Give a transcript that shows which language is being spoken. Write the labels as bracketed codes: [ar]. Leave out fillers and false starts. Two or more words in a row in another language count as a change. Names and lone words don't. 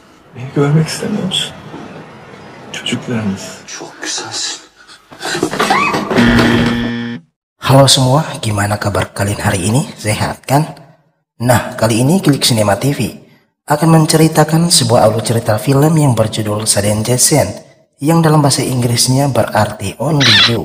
[tr] Beni görmek istemiyor musun? Çocuklarımız. Çok güzelsin. [id] Halo semua, gimana kabar kalian hari ini? Sehat kan? Nah, kali ini Klik Cinema TV akan menceritakan sebuah alur cerita film yang berjudul Saden Jetsen, yang dalam bahasa Inggrisnya berarti Only You.